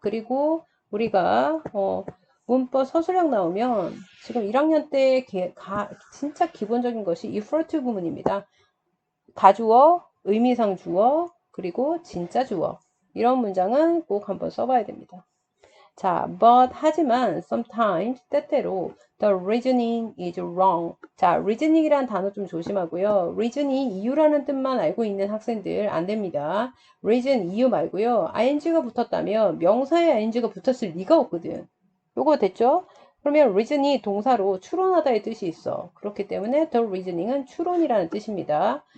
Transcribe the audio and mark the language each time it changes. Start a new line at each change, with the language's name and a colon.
Korean: 그리고 우리가, 문법 서술형 나오면 지금 1학년 때 진짜 기본적인 것이 effort 구문입니다. 가주어, 의미상 주어, 그리고 진짜 주어. 이런 문장은 꼭 한번 써봐야 됩니다. 자,
English: but
Korean: 하지만
English: sometimes
Korean: 때때로
English: the reasoning is wrong.
Korean: 자, reasoning이란 단어 좀 조심하고요. reason이 이유라는 뜻만 알고 있는 학생들 안 됩니다. reason 이유 말고요. ing가 붙었다면 명사에 ing가 붙었을 리가 없거든. 요거 됐죠? 그러면 reason이 동사로 추론하다의 뜻이 있어. 그렇기 때문에 the reasoning은 추론이라는 뜻입니다.